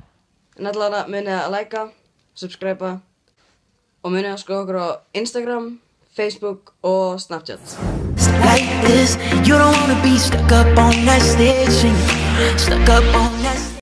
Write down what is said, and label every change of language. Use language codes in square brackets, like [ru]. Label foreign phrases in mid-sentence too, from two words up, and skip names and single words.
[is] En allavega munið að likea, subscriba og munið að skoða okkur á Instagram, Facebook og Snapchat. [en] like this. You don't wanna be stuck up on that stage singing, stuck up on that stage.